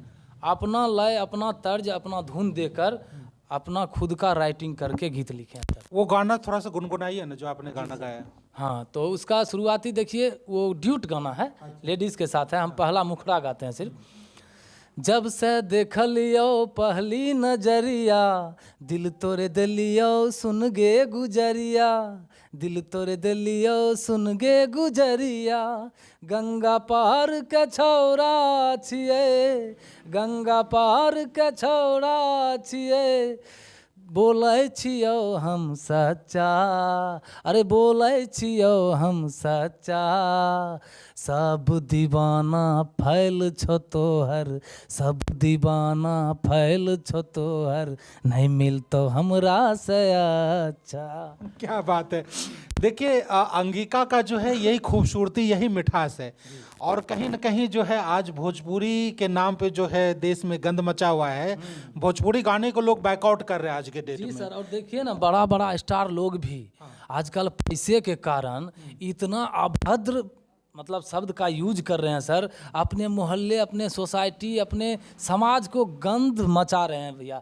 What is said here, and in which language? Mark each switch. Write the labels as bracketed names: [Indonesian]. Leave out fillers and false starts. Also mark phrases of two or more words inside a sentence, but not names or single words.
[Hindi] अपना लय, अपना तर्ज, अपना धुन देकर अपना खुद का राइटिंग करके गीत लिखे हैं सर। वो गाना थोड़ा सा गुनगुनाइए ना, जो आपने गाना गाया। हाँ, तो उसका शुरुआती देखिए, वो ड्यूट गाना है, लेडीज़ के साथ है। हम पहला मुखड़ा गाते हैं सिर्फ। [Angika] जब से देखलियो पहली नजरिया, दिल तोरे दिलियो सुन गे गुजरिया, दिल तोरे दिलियो सुन गे गुजरिया, गंगा पार के छौड़ा छिए, गंगा पार के छौड़ा छिए, बोलै छियौ हम सच्चा, अरे बोलै छियौ हम सच्चा, सब दीवाना फैल छो तोहर, सब दीवाना फैल छो तोहर, नहीं मिलतो हमरा से अच्छा। [Hindi] क्या बात है। देखिए, अंगिका का जो है यही खूबसूरती, यही मिठास है। और कहीं न कहीं जो है आज भोजपुरी के नाम पे जो है देश में गंद मचा हुआ है। भोजपुरी गाने को लोग बैकआउट कर रहे हैं आज के डेट में। जी सर, और देखिए ना, बड़ा बड़ा स्टार लोग भी आजकल पैसे के कारण इतना अभद्र मतलब शब्द का यूज कर रहे हैं सर, अपने मोहल्ले, अपने सोसाइटी, अपने समाज को गंद मचा रहे हैं भैया।